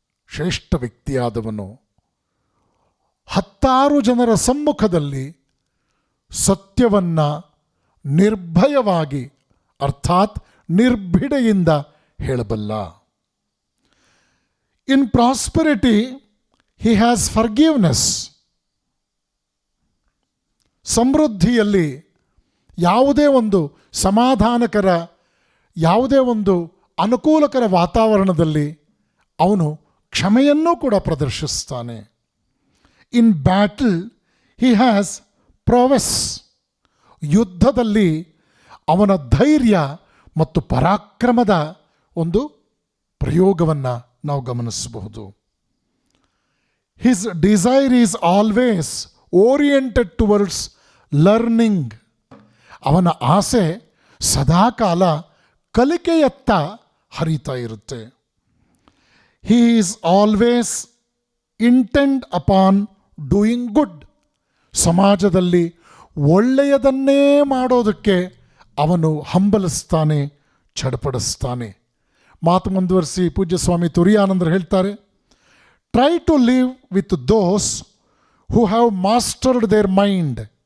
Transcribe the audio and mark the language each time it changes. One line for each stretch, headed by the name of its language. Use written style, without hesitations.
Kannada: ಶ್ರೇಷ್ಠ ವ್ಯಕ್ತಿಯಾದವನು 10 ಜನರ ಸಮ್ಮುಖದಲ್ಲಿ ಸತ್ಯವನ್ನು ನಿರ್ಭಯವಾಗಿ ಅರ್ಥಾತ್ ನಿರ್ಭಿಡೆಯಿಂದ ಹೇಳಬಲ್ಲ.
English: In prosperity he has forgiveness.
Kannada: ಸಮೃದ್ಧಿಯಲ್ಲಿ ಯಾವುದೇ ಒಂದು ಸಮಾಧಾನಕರ, ಯಾವುದೇ ಒಂದು ಅನುಕೂಲಕರ ವಾತಾವರಣದಲ್ಲಿ ಅವನು ಕ್ಷಮೆಯನ್ನೂ ಕೂಡ ಪ್ರದರ್ಶಿಸ್ತಾನೆ.
English: In battle he has prowess.
Kannada: ಯುದ್ಧದಲ್ಲಿ ಅವನ ಧೈರ್ಯ ಮತ್ತು ಪರಾಕ್ರಮದ ಒಂದು ಪ್ರಯೋಗವನ್ನು ನಾವು ಗಮನಿಸಬಹುದು.
English: His desire is always oriented towards learning.
Kannada: ಅವನ ಆಸೆ ಸದಾಕಾಲ ಕಲಿಕೆಯತ್ತ ಹರಿತಾ ಇರುತ್ತೆ.
English: He is always intent upon doing good.
Kannada: ಸಮಾಜದಲ್ಲಿ ಒಳ್ಳೆಯದನ್ನೇ ಮಾಡೋದಕ್ಕೆ ಅವನು ಹಂಬಲಿಸ್ತಾನೆ, ಚಡಪಡಿಸ್ತಾನೆ. ಮಾತು ಮುಂದುವರಿಸಿ ಪೂಜ್ಯ ಸ್ವಾಮಿ ತುರಿಯಾನಂದರು ಹೇಳ್ತಾರೆ,
English: Try to live with those who have mastered their mind.